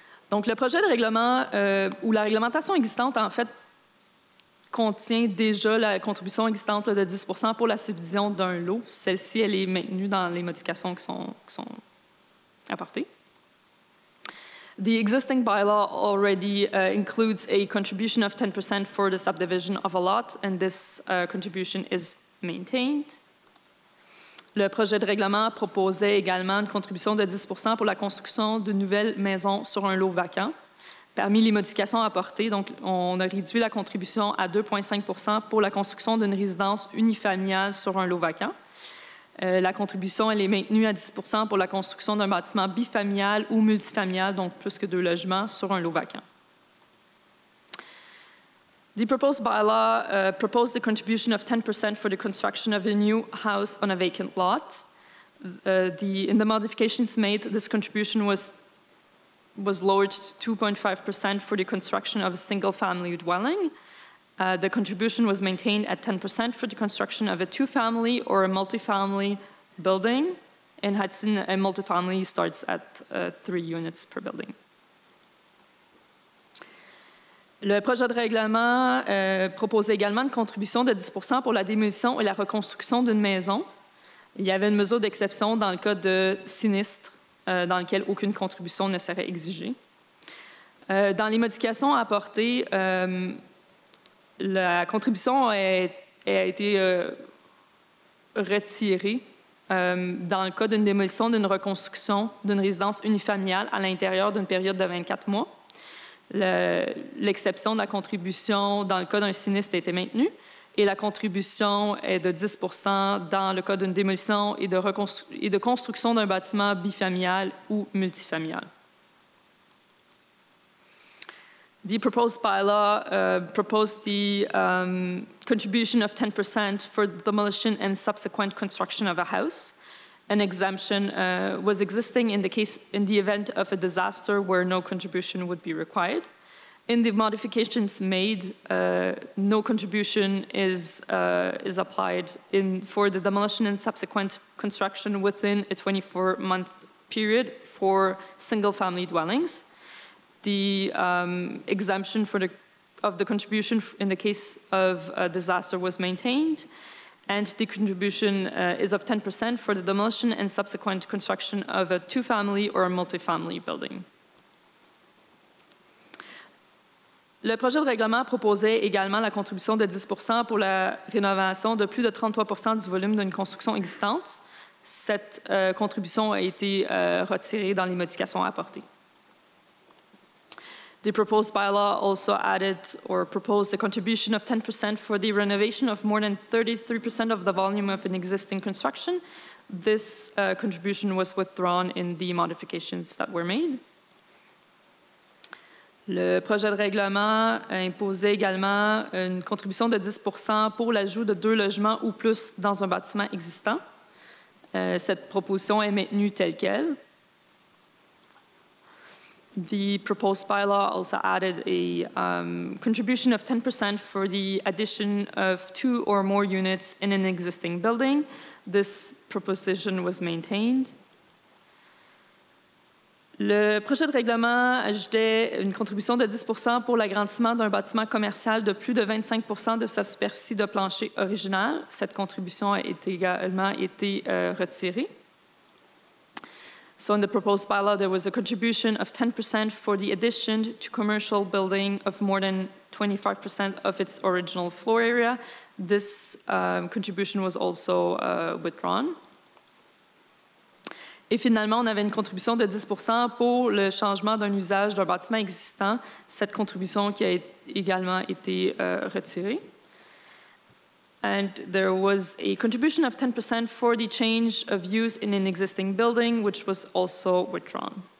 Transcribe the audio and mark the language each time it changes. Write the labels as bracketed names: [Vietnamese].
[French] Donc, le projet de règlement ou la réglementation existante, en fait, contient déjà la contribution existante de 10 % pour la subdivision d'un lot. Celle-ci, elle est maintenue dans les modifications qui sont apportées. [English] The existing bylaw already includes a contribution of 10% for the subdivision of a lot, and this contribution is maintained. [French] Le projet de règlement proposait également une contribution de 10 % pour la construction de nouvelles maisons sur un lot vacant. Parmi les modifications apportées, donc, on a réduit la contribution à 2,5 % pour la construction d'une résidence unifamiliale sur un lot vacant. La contribution, elle est maintenue à 10 % pour la construction d'un bâtiment bifamilial ou multifamilial, donc plus que 2 logements, sur un lot vacant. [English] The proposed bylaw proposed the contribution of 10% for the construction of a new house on a vacant lot. In the modifications made, this contribution was lowered to 2.5% for the construction of a single-family dwelling. The contribution was maintained at 10% for the construction of a two-family or a multifamily building. In Hudson, a multifamily starts at 3 units per building. [French] Le projet de règlement proposait également une contribution de 10% pour la démolition et la reconstruction d'une maison. Il y avait une mesure d'exception dans le cas de sinistre dans lequel aucune contribution ne serait exigée. Dans les modifications apportées, la contribution a été retirée dans le cas d'une démolition, d'une reconstruction d'une résidence unifamiliale à l'intérieur d'une période de 24 mois. L'exception de la contribution dans le cas d'un sinistre a été maintenue et la contribution est de 10% dans le cas d'une démolition et de construction d'un bâtiment bifamilial ou multifamilial. [English] The proposed bylaw proposed the contribution of 10% for demolition and subsequent construction of a house. An exemption was existing in the event of a disaster where no contribution would be required. In the modifications made, no contribution is applied for the demolition and subsequent construction within a 24-month period for single-family dwellings. The exemption of the contribution in the case of a disaster was maintained, and the contribution is of 10% for the demolition and subsequent construction of a two-family or a multifamily building. [French] Le projet de règlement proposait également la contribution de 10% pour la rénovation de plus de 33% du volume d'une construction existante. Cette contribution a été retirée dans les modifications apportées. [English] The proposed bylaw also added or proposed a contribution of 10% for the renovation of more than 33% of the volume of an existing construction. This contribution was withdrawn in the modifications that were made. [French] Le projet de règlement imposait également une contribution de 10% pour l'ajout de 2 logements ou plus dans un bâtiment existant. Cette proposition est maintenue telle qu'elle. [English] The proposed bylaw also added a contribution of 10% for the addition of 2 or more units in an existing building. This proposition was maintained. [French] Le projet de règlement ajoutait une contribution de 10% pour l'agrandissement d'un bâtiment commercial de plus de 25% de sa superficie de plancher originale. Cette contribution a également été retirée. [English] So in the proposed bylaw, there was a contribution of 10% for the addition to commercial building of more than 25% of its original floor area. This contribution was also withdrawn. [French] Et finalement, on avait une contribution de 10% pour le changement d'un usage d'un bâtiment existant. Cette contribution qui a également été retirée. [English] And there was a contribution of 10% for the change of use in an existing building, which was also withdrawn.